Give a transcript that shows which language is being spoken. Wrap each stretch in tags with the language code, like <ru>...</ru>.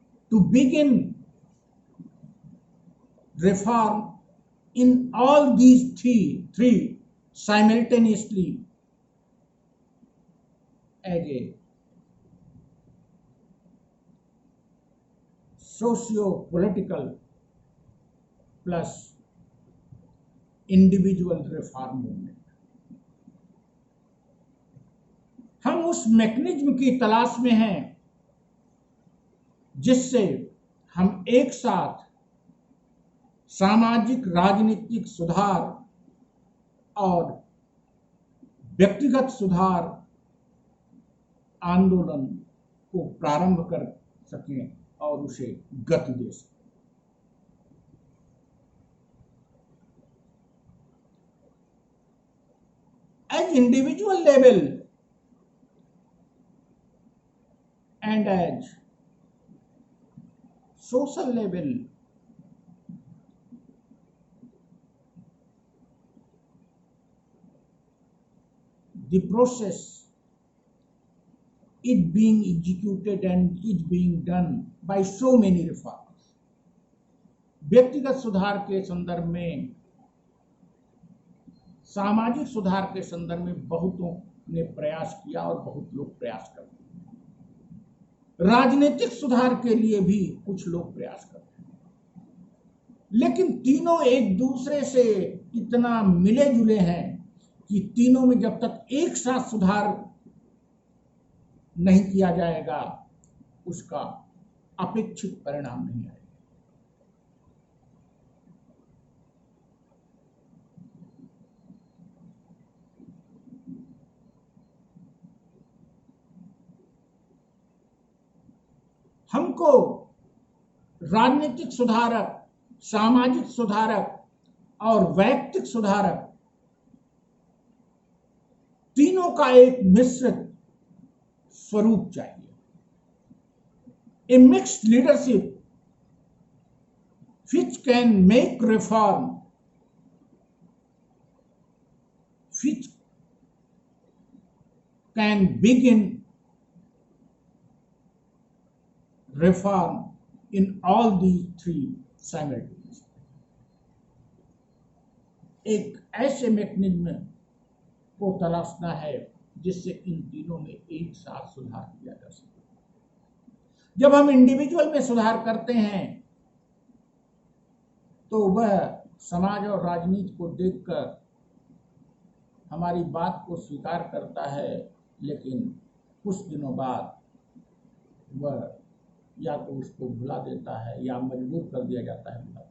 <en>to begin reform in all these three simultaneously as a socio-political plus individual reform movement।</en> <hi>हम उस mechanism की तलाश में हैं जिससे हम एक साथ सामाजिक राजनीतिक सुधार और व्यक्तिगत सुधार आंदोलन को प्रारंभ कर सकें और उसे गति दे सकें।</hi> <en>At individual level and at social level, the process is being executed and is being done by so many reforms।</en> <hi>व्यक्तिगत सुधार के संदर्भ में, सामाजिक सुधार के संदर्भ में बहुतों ने प्रयास किया और बहुत लोग प्रयास करते हैं। राजनीतिक सुधार के लिए भी कुछ लोग प्रयास करते हैं, लेकिन तीनों एक दूसरे से इतना मिले जुले हैं कि तीनों में जब तक एक साथ सुधार नहीं किया जाएगा, उसका अपेक्षित परिणाम नहीं आएगा। हमको राजनीतिक सुधारक, सामाजिक सुधारक और वैयक्तिक सुधारक तीनों का एक मिश्रित स्वरूप चाहिए।</hi> <en>A mixed leadership which can make reform, which can begin reform in all these three simultaneously।</en> <hi>एक ऐसे मैकेनिज्म को तलाशना है जिससे इन तीनों में एक साथ सुधार किया जा सके। जब हम इंडिविजुअल में सुधार करते हैं तो वह समाज और राजनीति को देखकर हमारी बात को स्वीकार करता है, लेकिन कुछ दिनों बाद वह या तो उसको भुला देता है या मजबूर कर दिया जाता है।</hi>